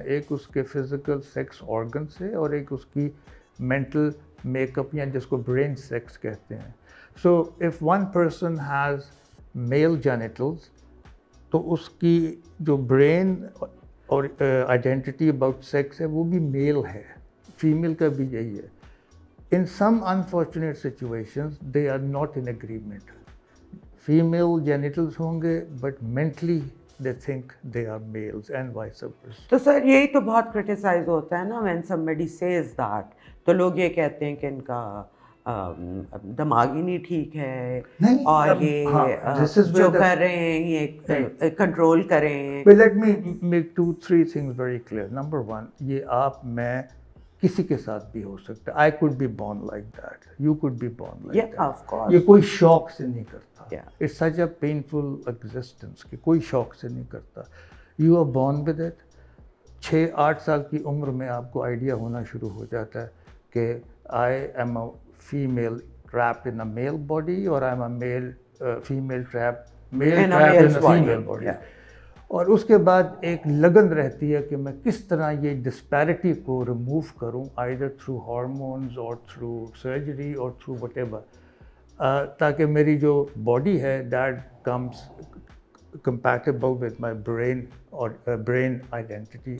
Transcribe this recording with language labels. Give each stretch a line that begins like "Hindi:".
Urdu: ایک اس کے physical sex organ سے اور ایک اس کی مینٹل میک اپ یا جس کو برین سیکس کہتے ہیں.
English: so if one person has male genitals
Urdu: تو اس کی جو برین اور آئیڈینٹی اباؤٹ سیکس ہے وہ بھی میل ہے, فیمیل کا بھی یہی ہے.
English: In some unfortunate situations they are not in agreement. Female genitals
Urdu: ہوں گے
English: But mentally they think they are males and vice versa.
Urdu: تو سر یہی تو بہت کرٹیسائز ہوتا ہے نا
English: when somebody says that,
Urdu: تو لوگ یہ کہتے ہیں کہ ان کا دماغ ہی نہیں ٹھیک ہے اور یہ جو کر رہے ہیں یہ کنٹرول کریں.
English: Let me make 2-3 things very clear.
Urdu: Number 1, یہ آپ میں کسی کے ساتھ بھی ہو سکتا ہے.
English: I could be born like that. You could be born like that. Of course.
Urdu: یہ کوئی شوق سے نہیں کرتا.
English: Yeah. It's such a painful existence
Urdu: کہ کوئی شوق سے نہیں کرتا.
English: You are born with it.
Urdu: 6-8 سال کی عمر میں آپ کو آئیڈیا ہونا شروع ہو جاتا ہے کہ
English: I am a female trapped in a male body or I'm a female trapped in a female body. Yeah.
Urdu: اور اس کے بعد ایک لگن رہتی ہے کہ میں کس طرح یہ ڈسپیرٹی کو ریموو کروں
English: either through hormones or through surgery or through whatever,
Urdu: تاکہ میری جو باڈی ہے
English: that comes compatible with my brain or brain identity.